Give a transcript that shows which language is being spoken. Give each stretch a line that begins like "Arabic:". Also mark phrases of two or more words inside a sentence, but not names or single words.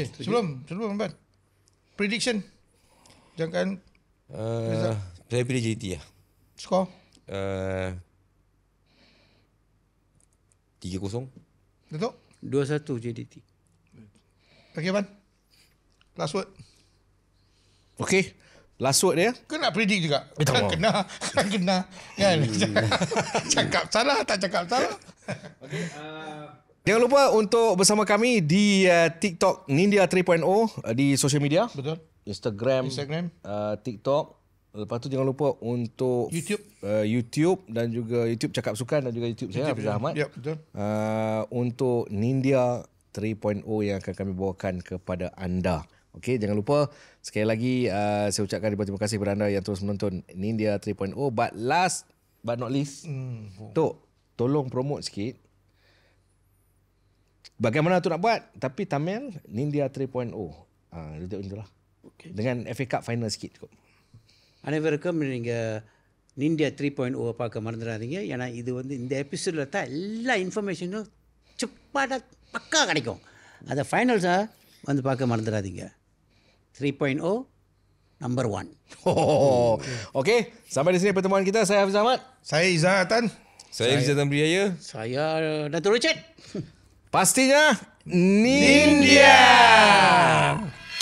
Malay: Sebelum Abang, prediction jangan saya pilih JDT lah. Skor 3-0. Datuk 2-1 JDT. Okay Abang,
English: last word. Okay. Last word dia.
Malay: Kau nak predict juga? Kan kena. Kan? Cakap salah, tak cakap salah. Jangan lupa untuk bersama kami di TikTok Nindya 3.0 di
English: social media.
Malay: Betul. Instagram. TikTok. Lepas tu jangan lupa untuk YouTube dan juga YouTube Cakap Sukan dan juga YouTube saya Hafiz Ahmad. Ya, betul. Untuk Nindya 3.0 yang akan kami bawakan kepada anda. Okey, jangan lupa sekali lagi saya ucapkan terima kasih kepada anda yang terus menonton Nindya 3.0.
English: But last but not least,
Malay: Tok, tolong promote sikit bagaimana tu nak buat? Tapi Tamil, Nindya 3.0. Dia itulah. Okay. Dengan FA Cup final sikit cukup.
Tamil: அனைவருக்கும் நீங்கள் நிந்தியா 3.0 பார்க்க மறந்துடாதீங்க. ஏன்னா இது வந்து இந்த எபிசோடில் தான் எல்லா இன்ஃபர்மேஷனும் சிப்பாக பக்கா கிடைக்கும். அதை ஃபைனல்ஸாக வந்து பார்க்க மறந்துடாதீங்க.
English: 3.0 number 1.
Malay: Okey, sampai di sini pertemuan kita. Saya Hafiz Ahmad. Saya Izzatan. Saya Rizal Tamriaya. Saya Dato' Richard. Pastinya Nindya.